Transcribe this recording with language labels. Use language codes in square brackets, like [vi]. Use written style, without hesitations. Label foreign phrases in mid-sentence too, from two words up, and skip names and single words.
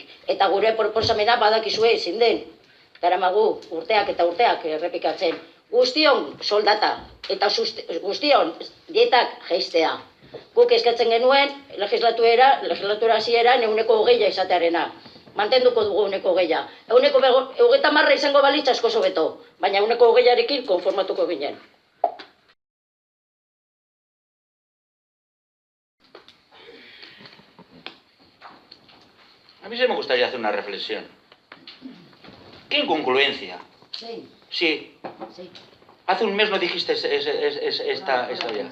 [eu] Eta gure proposamena badakizue ezin den, daramagu urteak eta urteak errepikatzen, guztion soldata eta guztion dietak jeistea. Guk eskatzen genuen legislatura hasieran 20% izatearena. Mantenduko dugu 20%. 30 izango balitz asko hobeto, baina 20%rekin konformatuko ginen. [es] A mí se me gustaría hacer una reflexión. ¿Qué incongruencia? Sí. Hace un mes no dijiste esta ya.